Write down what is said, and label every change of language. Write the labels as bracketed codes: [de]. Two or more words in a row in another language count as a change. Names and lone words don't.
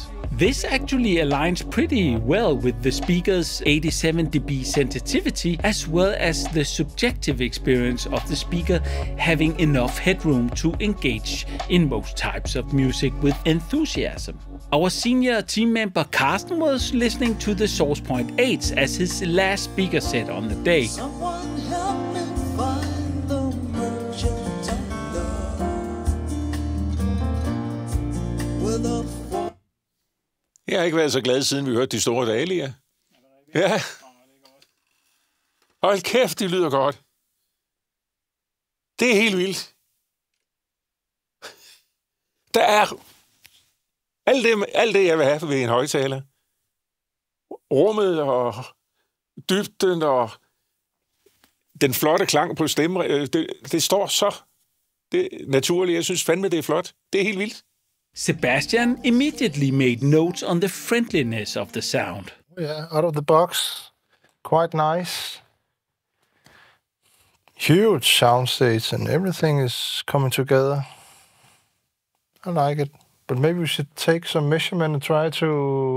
[en] This actually aligns pretty well with the speaker's 87 dB sensitivity as well as the subjective experience of the speaker having enough headroom to engage in most types of music with enthusiasm. Our senior team member Carsten was listening to the Source Point 8s as his last speaker set on the day. [da] Jeg har ikke været så glad, siden vi hørte De Store Dahlia. Ja. Hold kæft, det lyder godt. Det er helt vildt. Der er alt det, jeg vil have ved en højtaler. Rummet og dybden og den flotte klang på stemmen. Det står så naturligt. Jeg synes fandme, det er flot. Det er helt vildt. [en] Sebastian immediately made notes on the friendliness of the sound. Yeah, out of the box, quite nice. Huge soundstage and everything is coming together. I like it. But maybe we should take some measurement and try to